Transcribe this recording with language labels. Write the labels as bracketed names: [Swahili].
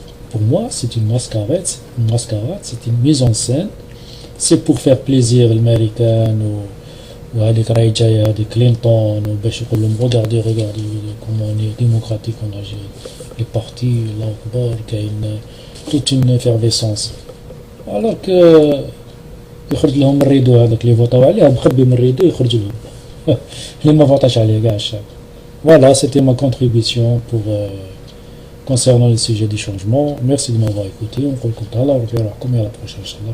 [French] Pour moi, c'est une mascarade. C'est une mise en scène. C'est pour faire plaisir aux Américains ou à des Clinton ou regardez comment on est démocratique en Algérie. Les partis, l'Akbar, qui a toute une effervescence. Alors que [Arabic] يخرج لهم الريدو هذاك اللي فوتاو عليه مخبي من الريدو يخرج لهم اللي ما فوتاش عليه كاع الشعب. [French] Voilà, c'était ma contribution pour concernant le sujet du changement. Merci de m'avoir écouté. On se retrouve à la prochaine.